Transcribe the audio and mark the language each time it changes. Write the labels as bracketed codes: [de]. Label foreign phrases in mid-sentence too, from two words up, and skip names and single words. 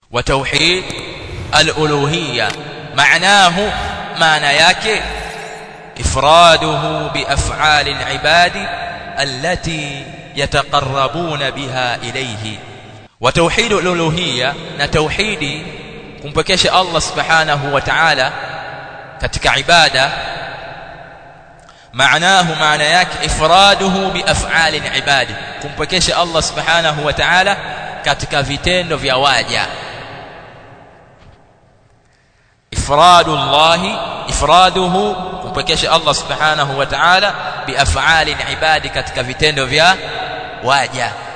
[ar] وتوحيد الألوهية معناه معنى yake إفراده بأفعال العباد التي يتقربون بها إليه. وتوحيد الألوهية نتوحيدي [sw] kumpekesha [ar] الله سبحانه وتعالى [sw] katika ibada maana yake [ar] إفراده بأفعال العباد [sw] kumpekesha [ar] الله سبحانه وتعالى [sw] katika vitendo vya waja. Ifraduhu kumpekesha [ar] الله سبحانه وتعالى بأفعال العباد [sw] katika vitendo vya waja.